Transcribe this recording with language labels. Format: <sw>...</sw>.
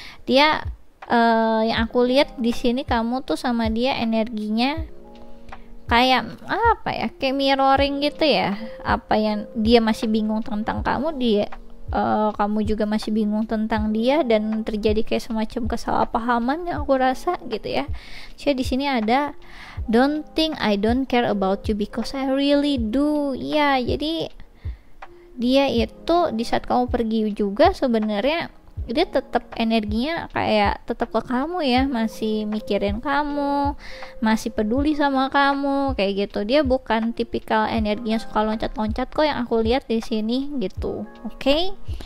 <id>Dia yang aku lihat di sini kamu tuh sama dia energinya kayak apa ya, kayak mirroring gitu ya. Apa yang dia masih bingung tentang kamu, kamu juga masih bingung tentang dia, dan terjadi kayak semacam kesalahpahaman yang aku rasa gitu ya. Jadi di sini ada</id> <en>don't think I don't care about you because I really do.</en> <id>Ya, jadi dia itu di saat kamu pergi juga sebenarnya dia tetap energinya kayak tetap ke kamu ya, masih mikirin kamu, masih peduli sama kamu kayak gitu. Dia bukan tipikal energinya suka loncat-loncat kok yang aku lihat di sini gitu. Oke.</id>